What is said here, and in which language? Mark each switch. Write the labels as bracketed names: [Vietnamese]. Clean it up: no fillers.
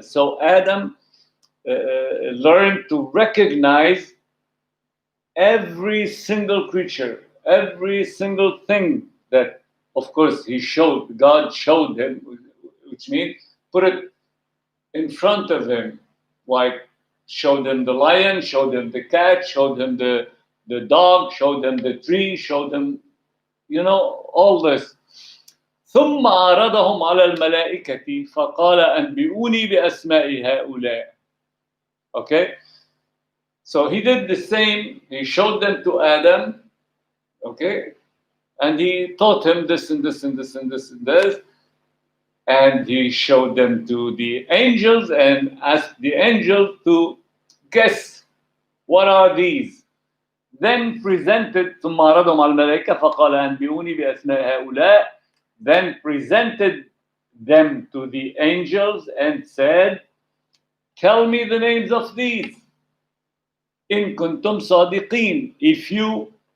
[English] So Adam learned to recognize every single creature, every single thing that, of course, God showed him, which means put it in front of him, like showed him the lion, showed him the cat, showed him the dog, showed him the tree, showed him, all this. [Arabic] ثم عرضهم على الملائكة فقال أنبئوني بأسماء هؤلاء. [English] Okay, so he did the same. He showed them to Adam, okay, and he taught him this and this and this and this and this, and he showed them to the angels and asked the angels to guess what are these. Then presented [Arabic] ثم عرضهم على الملائكة فقال أنبئوني بأسماء هؤلاء. [English] Then presented them to the angels and said, tell me the names of these. [Arabic] إن كنتم صادقين, [English] if you